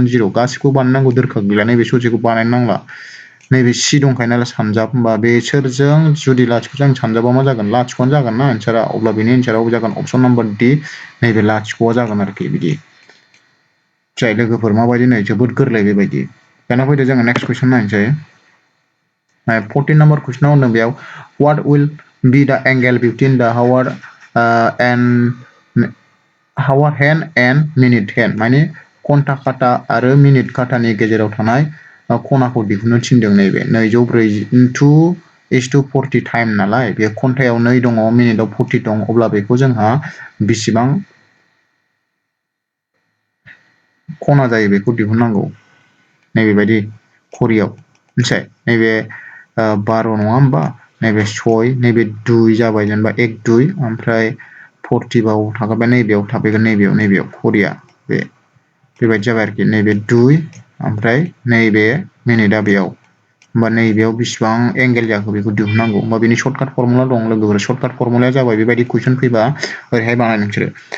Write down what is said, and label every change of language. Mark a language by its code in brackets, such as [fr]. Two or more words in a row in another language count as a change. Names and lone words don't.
[brx] 0 गासिखौबो बानायनांगौ दोरखार गैला नैबे ससेखौ बानायनो नांला नैबे सि दंखायो नालाय सानजाब होमबा बेसोरजों जुदि लाथिख'जों सानजाबा मा जागोन लाथिख'आनो जागोन ना एन्सारा अब्ला बेनि एन्साराव जागोन [en] option number D [brx] नैबे लाथिख'आ जागोन आरोखि बिदि जाय लोगोफोर माबायदि नै जोबोद गोरलै बेबायदि दाना फैदो जोङो [en] next question [brx] नायनोसै 14 नाम्बार कुइसनाव होनदों बेयाव [en] what will be the angle between the hour hand and minute hand [brx] माने घन्टा काटा आरो मिनिट काटानि गेजेराव थानाय खनाखौ दिहुननो थिनदों नैबे 2/2:40 टाइम नालाय बे घन्टायाव 2 दङ मिनिटाव 40 दं अब्ला बेखौ जोंहा बेसेबां खना जायो बेखौ दिहुननांगौ नैबेबायदि घरियाव मिथिबाय नैबे 12 नङा होमबा नैबे 6 नैबे 2 जाबाय जेनेबा 1 2 ओमफ्राय 40 बाव थाखाबाय नैबेयाव थाफैगोन नैबेयाव घरिया बेबायदि जाबाय आरोखि नैबे 2 ओमफ्राय नैबे मिनिटआ बेयाव होमबा नैबेयाव बेसेबां एंगेल जाखो बेखौ दिहुननांगौ होमबा बेनि [en] shortcut formula [brx] दं लोगोफोर [en] shortcut formula [brx] जाबाय बेबायदि कुइसन फैबा ओरैहाय बानाय नोंसोरो